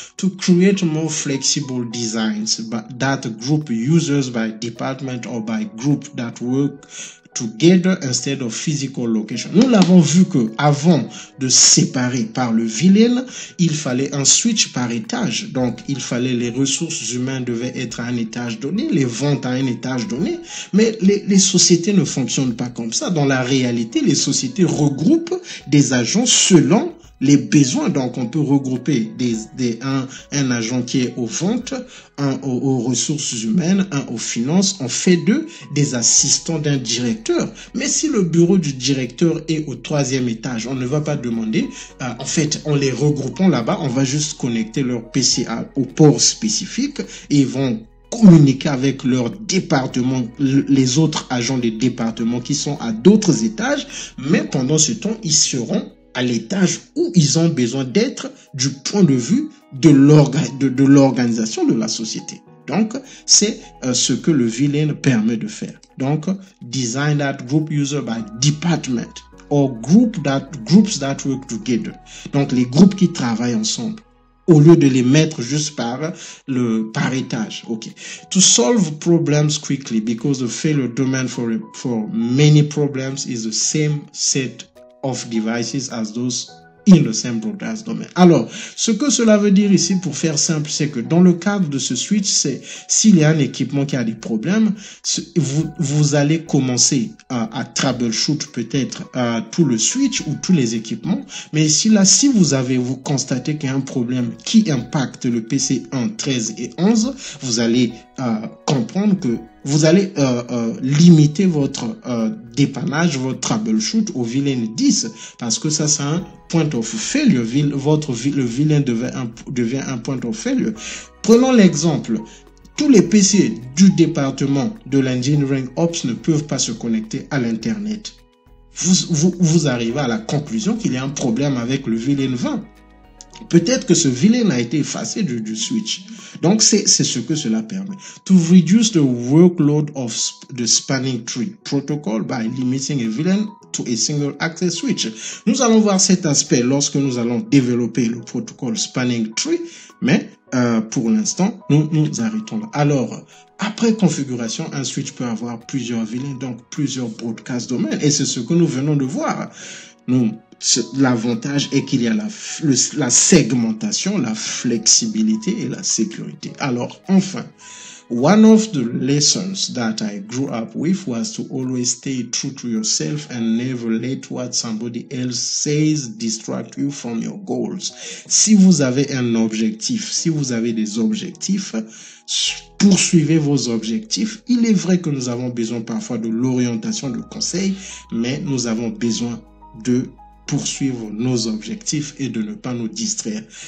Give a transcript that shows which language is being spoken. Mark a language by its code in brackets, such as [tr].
[en] To create more flexible designs that group users by department or by group that work together instead of physical location. [fr] Nous l'avons vu que avant de séparer par le VLAN, il fallait un switch par étage. Donc, il fallait les ressources humaines devaient être à un étage donné, les ventes à un étage donné. Mais les sociétés ne fonctionnent pas comme ça. Dans la réalité, les sociétés regroupent des agents selon les besoins. Donc, on peut regrouper un agent qui est aux ventes, un aux ressources humaines, un aux finances. On fait d'eux des assistants d'un directeur. Mais si le bureau du directeur est au 3e étage, on ne va pas demander, en fait, en les regroupant là-bas, on va juste connecter leur PC au port spécifique et ils vont communiquer avec leur département, les autres agents des départements qui sont à d'autres étages. Mais pendant ce temps, ils seront à l'étage où ils ont besoin d'être du point de vue de l'organisation de la société. Donc, c'est ce que le VLAN permet de faire. [en] Donc, design that group user by department or groups that work together. [fr] Donc, les groupes qui travaillent ensemble, au lieu de les mettre juste par étage. [en] Okay. To solve problems quickly, because the failure domain for many problems is the same set of devices as those in the same broadcast domain. [fr] Alors, ce que cela veut dire ici, pour faire simple, c'est que dans le cadre de ce switch, c'est s'il y a un équipement qui a des problèmes, vous allez commencer à troubleshoot peut-être tout le switch ou tous les équipements. Mais si vous constatez qu'il y a un problème qui impacte le PC 1, 13 et 11, vous allez comprendre que vous allez limiter votre dépannage, votre troubleshoot au VLAN 10 parce que ça c'est un point of failure. Le VLAN devient un point of failure. Prenons l'exemple. Tous les PC du département de l'Engineering Ops ne peuvent pas se connecter à l'Internet. Vous arrivez à la conclusion qu'il y a un problème avec le VLAN 20. Peut-être que ce VLAN a été effacé du switch. Donc, c'est ce que cela permet. [en] To reduce the workload of the spanning tree protocol by limiting a VLAN to a single access switch. [fr] Nous allons voir cet aspect lorsque nous allons développer le protocole spanning tree, mais pour l'instant, nous arrêtons là. Alors, après configuration, un switch peut avoir plusieurs VLAN, donc plusieurs broadcast domaines, et c'est ce que nous venons de voir. L'avantage est qu'il y a la segmentation, la flexibilité et la sécurité. Alors, enfin, [en] one of the lessons that I grew up with was to always stay true to yourself and never let what somebody else says distract you from your goals. [fr] Si vous avez un objectif, si vous avez des objectifs, poursuivez vos objectifs. Il est vrai que nous avons besoin parfois de l'orientation, de conseils, mais nous avons besoin de poursuivre nos objectifs et de ne pas nous distraire.